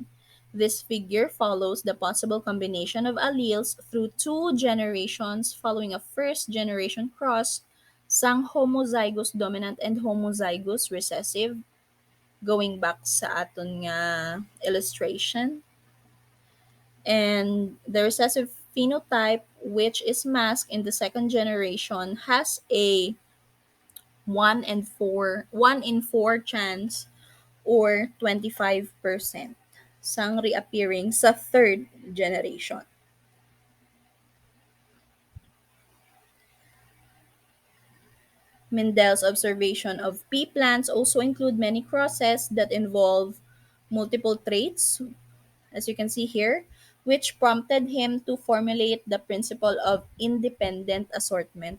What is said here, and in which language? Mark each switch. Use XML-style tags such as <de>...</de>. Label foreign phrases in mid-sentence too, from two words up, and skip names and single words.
<en>This figure follows the possible combination of alleles through two generations following a first generation cross sang homozygous dominant and homozygous recessive. Going back</en> <hil>sa aton nga</hil> <en>illustration, and the recessive phenotype, which is masked in the second generation, has a 1 in 4 chance or 25% sang reappearing sa third generation. Mendel's observation of pea plants also include many crosses that involve multiple traits, as you can see here, which prompted him to formulate the principle of independent assortment.</en>